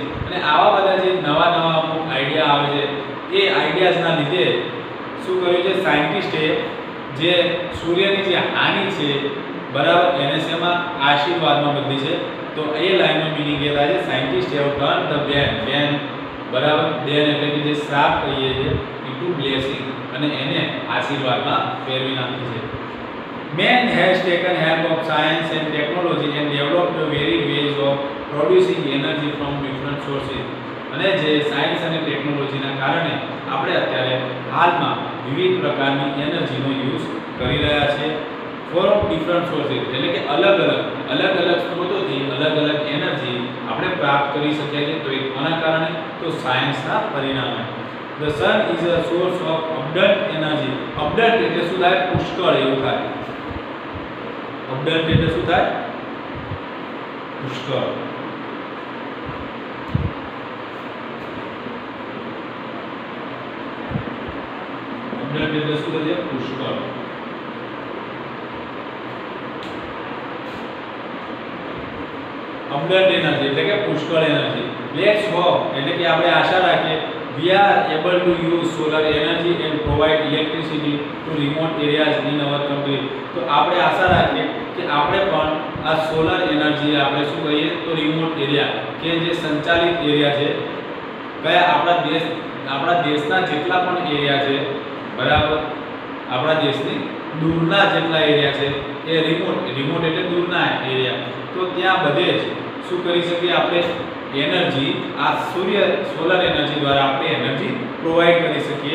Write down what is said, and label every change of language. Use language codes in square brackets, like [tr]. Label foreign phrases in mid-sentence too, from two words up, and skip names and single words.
[gu] અને આવા બધા જે નવા નવા અમુક આઈડિયા આવે છે, એ આઈડિયાઝના લીધે શું કર્યું છે સાયન્ટિસ્ટે, જે સૂર્યની જે હાનિ છે, બરાબર, એને શેમાં આશીર્વાદમાં બદલી છે. તો એ લાઈનનો મિનિંગ એ થાય છે [en] scientist have turn the bane, [gu] બરાબર, બેન એટલે કે જે શ્રાપ કહીએ છીએ, [en] into blessing, [gu] અને એને આશીર્વાદમાં ફેરવી નાખી છે. [en] Man has taken help of science and technology and developed varied ways of producing energy from different sources. [gu] અને જે સાયન્સ અને ટેકનોલોજીના કારણે આપણે અત્યારે હાલમાં વિવિધ પ્રકારની એનર્જીનો યુઝ કરી રહ્યા છે [en] for different sources, [gu] એટલે કે અલગ અલગ સ્ત્રોતોથી અલગ અલગ એનર્જી આપણે પ્રાપ્ત કરી શકીએ છીએ. તો એ કોના કારણે? તો સાયન્સના પરિણામે. [en] The sun is a source of abundant energy. [gu] abundant એટલે શું થાય? પુષ્કળ એવું થાય. abundant એટલે શું થાય? પુષ્કળ. abundant એટલે શું થાય? પુષ્કળ. [en] abundant energy [gu] એટલે કે પુષ્કળ એનર્જી. [en] Let's hope [gu] એટલે કે આપણે આશા રાખીએ [en] we are able to use solar energy and provide electricity to remote areas in our country. [gu] તો આપણે આશા રાખીએ કે આપણે પણ આ સોલર એનર્જી આપણે શું કહીએ તો રિમોટ એરિયા, કે જે સંચાલિત એરિયા છે, કયા આપણા દેશના જેટલા પણ એરિયા છે, બરાબર, આપણા દેશની દૂરના જેટલા એરિયા છે એ રિમોટ એટલે દૂરના એરિયા, તો ત્યાં બધે જ શું કરી શકીએ આપણે એનર્જી, આ સોલર એનર્જી દ્વારા આપણે એનર્જી પ્રોવાઈડ કરી શકીએ.